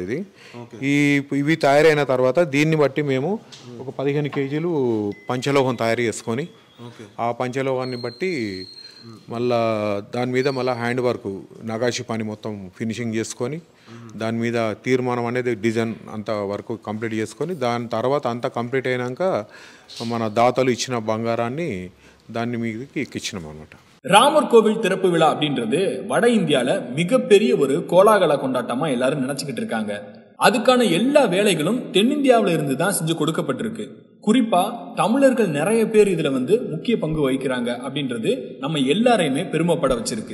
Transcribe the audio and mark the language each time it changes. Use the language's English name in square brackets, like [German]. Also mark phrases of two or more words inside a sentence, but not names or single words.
[Telugu] ఇది ఇవి తయారైన తర్వాత దీన్ని బట్టి మేము ఒక 15 కేజీలు పంచలోహం తయారు చేసుకొని ఆ పంచలోహాన్ని బట్టి మళ్ళా దాని మీద మళ్ళీ [English] hand work [Telugu] నగాషి పని మొత్తం ఫినిషింగ్ చేసుకొని దాని మీద తీర్మానం అనేది డిజైన్ అంత [English] work complete [Telugu] చేసుకొని దాని తర్వాత అంతా కంప్లీట్ అయినాక మన దాతలు ఇచ్చిన బంగారాన్ని దాన్ని మీదకి ఎక్కించినాం అన్నమాట. [Tamil] ராமர் கோவில் திறப்பு விழா அப்படின்றது வட இந்தியால மிகப்பெரிய ஒரு கோலாகல கொண்டாட்டமா எல்லாரும் நினைச்சுக்கிட்டு இருக்காங்க. அதுக்கான எல்லா வேலைகளும் தென்னிந்தியாவில இருந்து தான் செஞ்சு கொடுக்கப்பட்டிருக்கு. குறிப்பா தமிழர்கள் நிறைய பேர் இதுல முக்கிய பங்கு வகிக்கிறாங்க அப்படின்றது நம்ம எல்லாரையுமே பெருமைப்பட வச்சிருக்கு.